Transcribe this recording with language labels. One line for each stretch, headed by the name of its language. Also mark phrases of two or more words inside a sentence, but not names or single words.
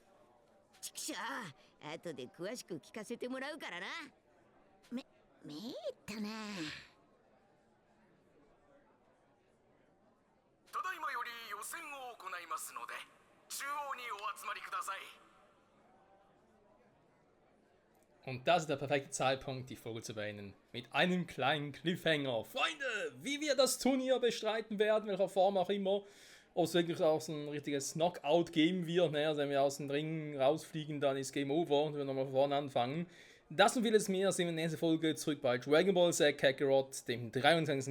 Japanese: ちくしょう後で詳しく聞かせてもらうからなめえったな。ただいまより予選を行いますので中央にお集まりください
German: Und das ist der perfekte Zeitpunkt, die Folge zu beenden. Mit einem kleinen Cliffhanger. Freunde, wie wir das Turnier bestreiten werden, welcher Form auch immer. Ob es wirklich auch so ein richtiges Knockout geben wird. Ne? Also wenn wir aus dem Ring rausfliegen, dann ist
English: Game Over
German: und wir nochmal von vorne anfangen. Das und vieles mehr sehen wir in der nächsten Folge zurück bei Dragon Ball Z Kakarot, dem 23.